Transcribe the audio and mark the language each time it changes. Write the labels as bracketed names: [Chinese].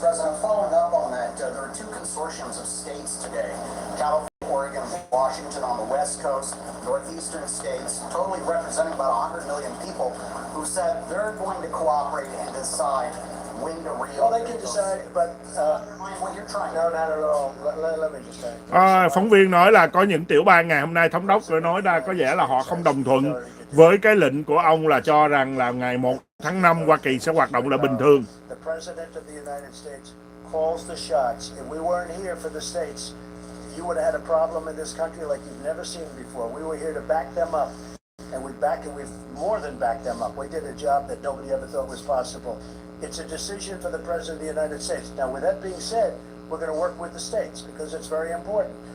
[English] President, following up on that, there are 2 consortiums of states today, California, Oregon, Washington on the West Coast, northeastern states, totally representing about 100 million people, who said they're going to cooperate and decide when to reopen. Well, they can decide, but what you're trying no, not at all. Let me just say. [Vietnamese] Phóng viên nói là có những tiểu bang ngày hôm nay thống đốc vừa nói ra có vẻ là họ không đồng thuận với cái lệnh của ông là cho rằng là ngày 1 tháng 5 Hoa Kỳ sẽ hoạt động lại bình thường. [English] The President of the United States calls the shots. If we weren't here for the states, you would have had a problem in this country like you've never seen before. We were here to back them up, and we've more than backed them up. We did a job that nobody ever thought was possible. It's a decision for the President of the United States. Now, with that being said, we're going to work with the states because it's very important.